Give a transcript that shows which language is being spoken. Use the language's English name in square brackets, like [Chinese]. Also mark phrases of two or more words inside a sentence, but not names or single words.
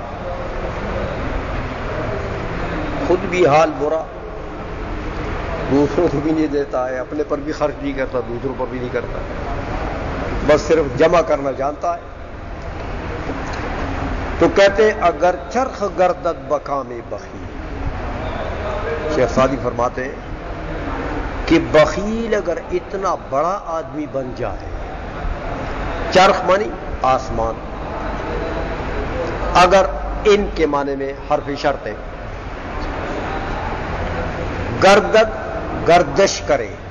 [Urdu] خود بھی حال برا، دوسروں کو بھی نہیں دیتا ہے، اپنے پر بھی خرچ نہیں کرتا، دوسروں پر بھی نہیں کرتا، بس صرف جمع کرنا جانتا ہے۔ تو کہتے [Persian] اگر چرخ گردد بکام بخیل، [Urdu] شیخ سعدی فرماتے ہیں کہ بخیل اگر اتنا بڑا آدمی بن جائے، چرخ مانی آسمان، اگر ان کے معنی میں حرف شرط ہے، گردد گردش کرے،